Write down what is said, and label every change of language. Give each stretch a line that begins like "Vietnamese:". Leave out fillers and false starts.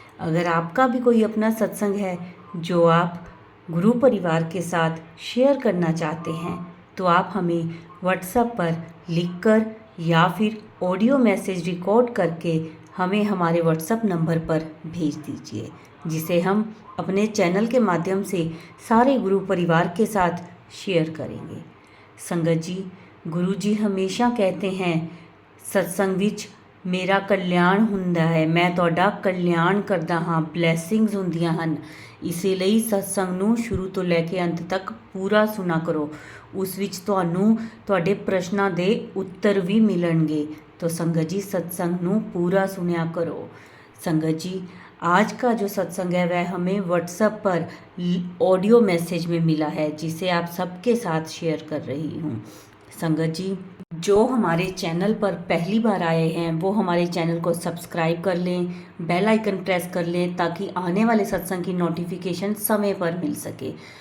Hindi: अगर आपका भी कोई अपना सत्संग है जो आप गुरु परिवार के साथ शेयर करना चाहते हैं, तो आप हमें व्हाट्सएप पर लिखकर या फिर ऑडियो मैसेज रिकॉर्ड करके हमें हमारे व्हाट्सएप नंबर पर भेज दीजिए, जिसे हम अपने चैनल के माध्यम से सारे गुरु परिवार के साथ शेयर करेंगे। संगत जी, गुरु जी हमेशा कहते हैं सत्संग विच मेरा कल्याण
Punjabi: ਹੁੰਦਾ ਹੈ, ਮੈਂ ਤੁਹਾਡਾ ਕਲਿਆਣ ਕਰਦਾ ਹਾਂ, ਬਲੇਸਿੰਗਸ ਹੁੰਦੀਆਂ ਹਨ। ਇਸੇ ਲਈ ਸਤਸੰਗ ਨੂੰ ਸ਼ੁਰੂ ਤੋਂ ਲੈ ਕੇ ਅੰਤ ਤੱਕ ਪੂਰਾ ਸੁਣਾ ਕਰੋ। ਉਸ ਵਿੱਚ ਤੁਹਾਨੂੰ ਤੁਹਾਡੇ ਪ੍ਰਸ਼ਨਾਂ ਦੇ ਉੱਤਰ ਵੀ ਮਿਲਣਗੇ।
Hindi: तो संगत जी, सत्संग ਨੂੰ पूरा सुनया करो। संगत जी, आज का जो सत्संग है वह हमें व्हाट्सएप पर ऑडियो मैसेज में मिला है, जिसे आप सबके साथ शेयर कर रही हूँ। संगत जी, जो हमारे चैनल पर पहली बार आए हैं वो हमारे चैनल को सब्सक्राइब कर लें, बेल आइकन प्रेस कर लें, ताकि आने वाले सत्संग की नोटिफिकेशन समय पर मिल सके।